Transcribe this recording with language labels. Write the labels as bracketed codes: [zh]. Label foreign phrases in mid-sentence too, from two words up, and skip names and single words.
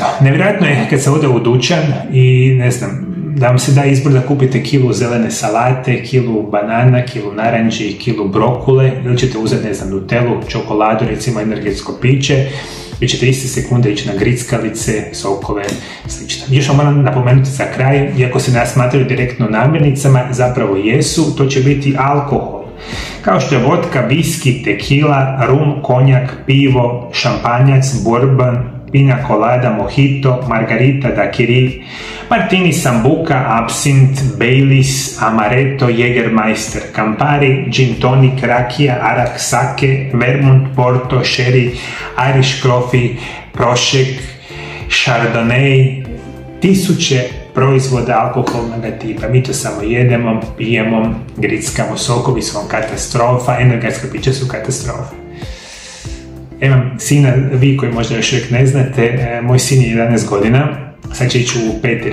[hr] Nevjerojatno je kad se ode u dućan i ne znam, da vam se da izbor da kupite kilu zelene salate, kilu banana, kilu naranči, kilu brokule, ili ćete uzeti, ne znam, nutelu, čokoladu, recimo energetsko piće, vi ćete iste sekunde ići na grickalice, sokove, slično. Još vam moram napomenuti za kraj, iako se ne smatraju direktno namirnicama, zapravo jesu, to će biti alkohol. Kao što je vodka, viski, tekila, rum, konjak, pivo, šampanjac, bourbon, pina colada, mojito, margarita, daiquiri, martini, sambuca, absint, Baileys, amaretto, Jägermeister, Campari, gin tonic, rakija, arak, sake, vermouth, porto, sherry, Irish coffee, prošek, chardonnay, tisuće proizvoda alkoholnog tipa. Mi to samo jedemo, pijemo, grickamo, sokovi su vam katastrofa, energetska pića su katastrofa. Imam sina, vi koji možda još uvijek ne znate, moj sin je 11 godina, sad će ići u 5.